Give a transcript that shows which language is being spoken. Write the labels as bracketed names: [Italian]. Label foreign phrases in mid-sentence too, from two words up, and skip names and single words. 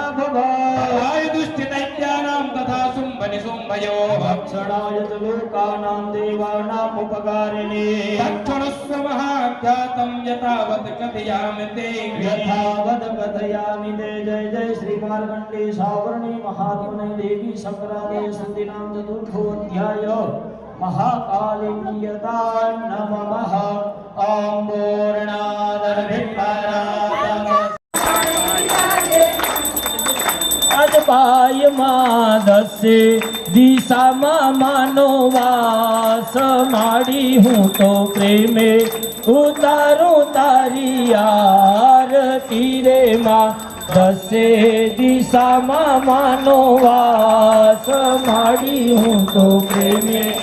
[Sanskrit] भव आयुधुष्ठितैत्यानां तथा शुम्भनिशुम्भयो भक्षणाय च लोकानां देवानाम् उपकारिणे दक्षिणस्व महाख्यातं यथावत् कथयामि ते यथावत् कथयामि ते जय जय श्री मार्कण्डे सावर्णे महात्मने देवी शंकरादय सन्धिनां चतुर्थोऽध्याय महाकालीयता नमः ॐ पूर्णादर्भिपरातम् अजपायमादस्य [Gujarati] દિશામાં માનો વાસ માડી હું તો પ્રેમે ઉતારું તારી આરતી રે માં દસે દિશામાં માનો વાસ માડી હું તો પ્રેમે